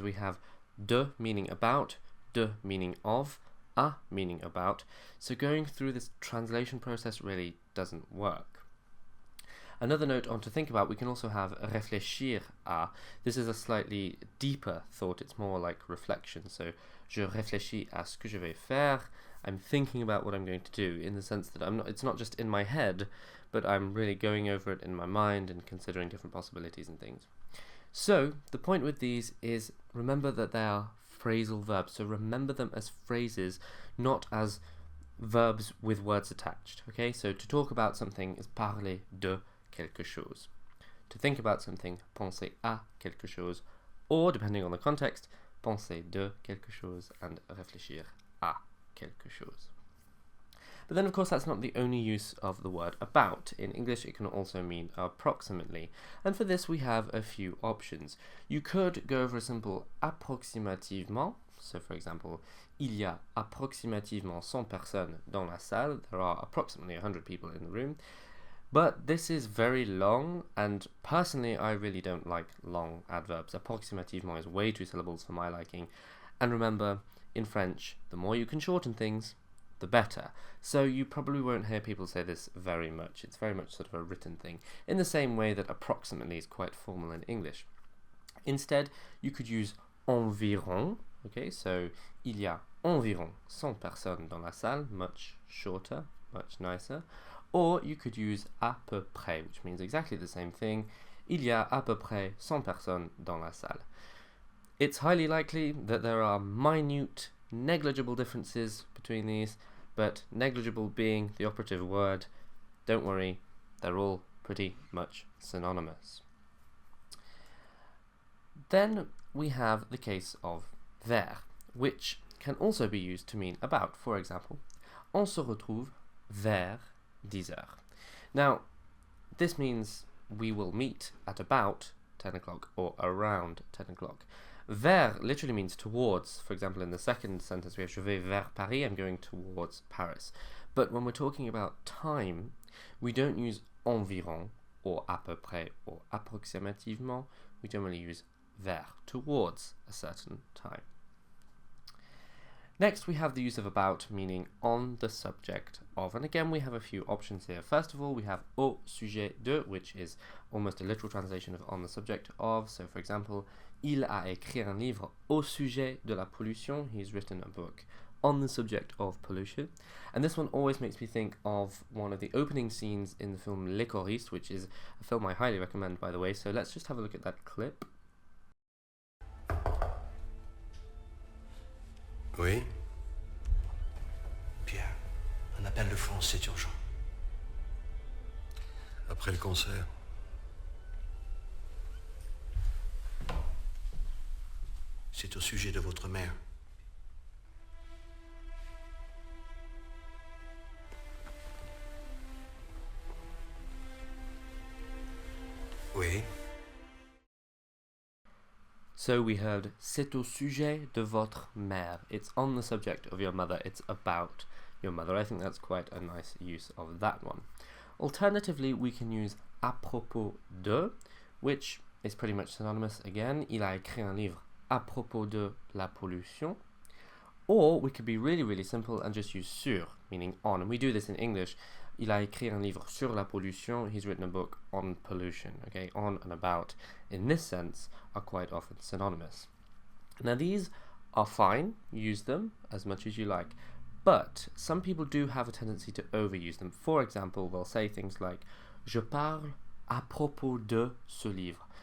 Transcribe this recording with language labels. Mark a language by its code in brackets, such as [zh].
[en] We have de meaning about, de meaning of, à meaning about. So going through this translation process really doesn't work. Another note on to think about, we can also have [fr] réfléchir à. [en] This is a slightly deeper thought, it's more like reflection. [fr] So, je réfléchis à ce que je vais faire. [en] I'm thinking about what I'm going to do, in the sense that it's not just in my head, but I'm really going over it in my mind and considering different possibilities and things. So, the point with these is, remember that they are phrasal verbs. So remember them as phrases, not as verbs with words attached. Okay, so to talk about something is [fr] parler de quelque chose. [en] To think about something, [fr] penser à quelque chose, [en] or depending on the context, [fr] penser de quelque chose [en] and [fr] réfléchir à quelque chose. [en] But then of course that's not the only use of the word about. In English it can also mean approximately, and for this we have a few options. You could go over a simple approximativement. So for example, [fr] il y a approximativement 100 personnes dans la salle. [en] There are approximately 100 people in the room. But this is very long, and personally I really don't like long adverbs. Approximativement is way too syllables for my liking. And remember, in French, the more you can shorten things, the better. So you probably won't hear people say this very much. It's very much sort of a written thing, in the same way that approximately is quite formal in English. Instead, you could use environ. Okay, so [fr] il y a environ 100 personnes dans la salle, [en] much shorter, much nicer. Or you could use [fr] à peu près, [en] which means exactly the same thing. [fr] Il y a à peu près 100 personnes dans la salle. [en] It's highly likely that there are minute, negligible differences between these, but negligible being the operative word, don't worry, they're all pretty much synonymous. Then we have the case of vers, which can also be used to mean about. For example, [fr] on se retrouve vers 10 heures. [en] Now, this means we will meet at about 10 o'clock or around 10 o'clock. Vers literally means towards. For example, in the second sentence we have [fr] je vais vers Paris, [en] I'm going towards Paris. But when we're talking about time, we don't use environ or [fr] à peu près [en] or approximativement. We generally use vers, towards a certain time. Next, we have the use of about, meaning on the subject of, and again we have a few options here. First of all, we have [fr] au sujet de, [en] which is almost a literal translation of on the subject of. So for example, [fr] il a écrit un livre au sujet de la pollution. [en] He's written a book on the subject of pollution. And this one always makes me think of one of the opening scenes in the film Les Choristes, which is a film I highly recommend, by the way. So let's just have a look at that clip. [fr] Oui. Pierre, un appel de France, c'est urgent. Après le concert. C'est au sujet de votre mère. Oui. [en] So we heard [fr] c'est au sujet de votre mère. [en] It's on the subject of your mother. It's about your mother. I think that's quite a nice use of that one. Alternatively, we can use [fr] à propos de, [en] which is pretty much synonymous again. [fr] Il a écrit un livre à propos de la pollution. [en] Or we could be really simple and just use sur, meaning on. And we do this in English. [fr] Il a écrit un livre sur la pollution. [en] He's written a book on pollution. Okay, on and about, in this sense, are quite often synonymous. Now these are fine. Use them as much as you like. But some people do have a tendency to overuse them. For example, they'll say things like [fr] je parle à propos de ce livre.